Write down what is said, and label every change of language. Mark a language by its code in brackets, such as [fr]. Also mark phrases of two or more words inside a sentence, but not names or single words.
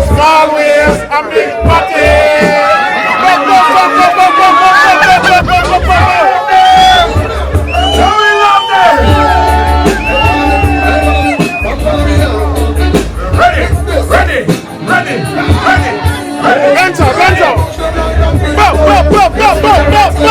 [en] Small wheels, a big party. Go, go, go, go, go, go, go, go, go, go, go, go. How we love them! Ready, ready, ready, ready, ready. [it] Vento, vento. [en] Go, go, go, go, go, go, go.